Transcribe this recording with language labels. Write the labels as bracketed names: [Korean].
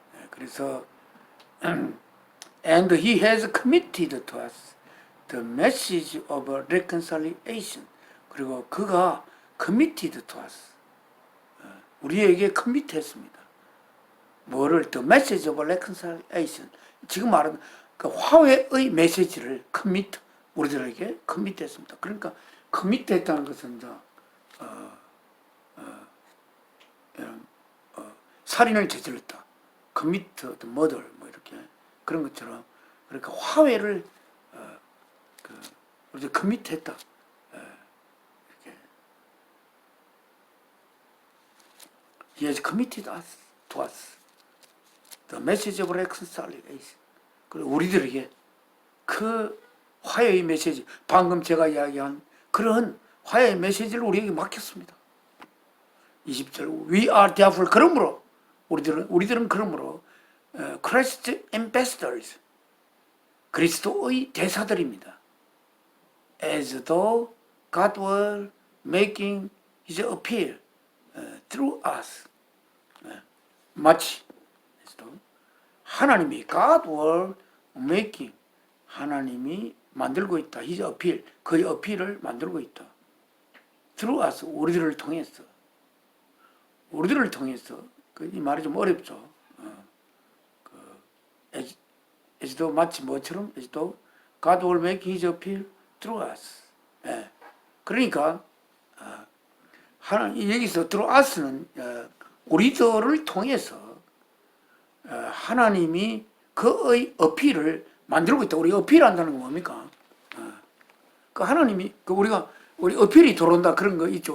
[Korean] 그래서 [English] and he has committed to us the message of reconciliation. [Korean] 그리고 그가 [English] committed to us, [Korean] 우리에게 커밋했습니다. 뭐를? [English] the message of reconciliation. [Korean] 지금 말하는 그 화해의 메시지를 commit, 우리들에게 커밋했습니다. 그러니까 커밋했다는 것은 이제 살인을 저질렀다, [English] commit the murder, [Korean] 뭐 이렇게 그런 것처럼, 그러니까 화해를 우리가 커밋했다. 이렇게 [English] He has committed us to us the message of reconciliation. [Korean] 그리고 우리들에게 그 화해의 메시지, 방금 제가 이야기한 그런 화해의 메시지를 우리에게 맡겼습니다. 20절 [English] We are therefore, [Korean] 그러므로 우리들은 그러므로 [English] Christ ambassadors, [Korean] 그리스도의 대사들입니다. [English] As though God were making His appeal through us. [Korean] 마치 하나님이 [English] God were making, [Korean] 하나님이 만들고 있다. [English] His appeal, [Korean] 그의 어필을 만들고 있다. [English] through us, [Korean] 우리들을 통해서. 우리들을 통해서 이 말이 좀 어렵죠. [English] 에스도 [Korean] 마치 뭐처럼 [English] 에스도 God will make his appeal through us. [Korean] 예. 그러니까 하나님 여기서 [English] through us [Korean] 는 우리들을 통해서 하나님이 그의 어필을 만들고 있다. 우리 어필한다는 건 뭡니까? 그 하나님이 우리 어필이 들어온다 그런 거 있죠.